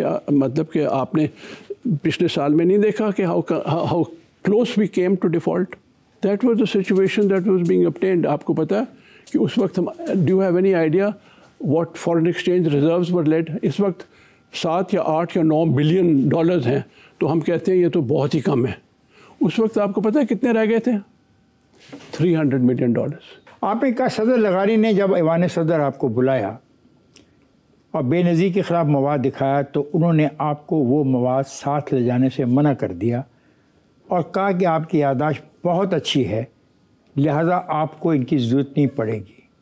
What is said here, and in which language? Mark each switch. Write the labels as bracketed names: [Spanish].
[Urdu] مطلب کہ آپ نے پچھلے سال میں نہیں دیکھا کہ [English] how close we came to default. That was the situation that was being obtained. [Urdu] آپ کو پتا ہے کہ اس وقت [English] do you have any idea what foreign exchange reserves were led? [Urdu] اس وقت 7 یا 8 یا 9 بلین ڈالرز ہیں, تو ہم کہتے ہیں یہ تو بہت ہی کم ہے. اس وقت آپ کو پتا ہے کتنے رہ گئے تھے؟ $300 ملین. آپ نے کہا صدر لغاری نے جب ایوان صدر آپ کو بلایا اور بے نظیر کے خلاف مواد دکھایا تو انہوں نے آپ کو وہ مواد ساتھ لے جانے سے منع کر دیا اور کہا کہ آپ کی یادداشت بہت اچھی ہے, لہذا آپ کو ان کی ضرورت نہیں پڑے گی.